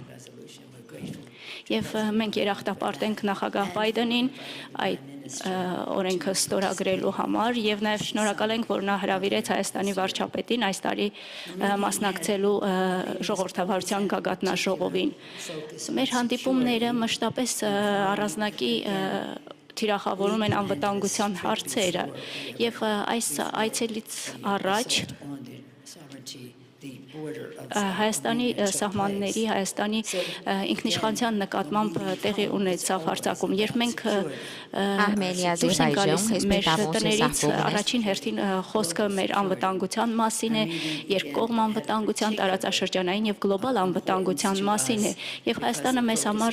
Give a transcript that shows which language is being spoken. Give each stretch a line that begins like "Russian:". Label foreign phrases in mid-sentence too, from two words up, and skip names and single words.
Armenian: եւ մենք երախտապարտ ենք նախագահ Բայդենին այդ օրենքը ստորագրելու համար եւ նաեւ շնորհակալ ենք, որ նա հրավիրեց Հայաստանի վարչապետին այս տարի մասնակցելու ժողովրդավարության գագաթնաժողովին։ Մեր հանդիպումները մշտապես առանձնակի թիրախավորում են անվտանգության հարցերը եւ այս այցելից առաջ
English: the border of
Armenian: Հայաստանի
English: Armenia took
Armenian: սահմանների,
English: place.
Armenian: Հայաստանի ինքնիշխանության նկատմամբ տեղի ունեցավ հարձակում, երբ մենք դուրս ենք գալիս մեր տներից, առաջին հերթին խոսքը մեր անվտանգության մասին է, երկկողմ անվտանգության, տարածաշրջանային եւ գլոբալ անվտանգության մասին է, եւ Հայաստանը մեզ համար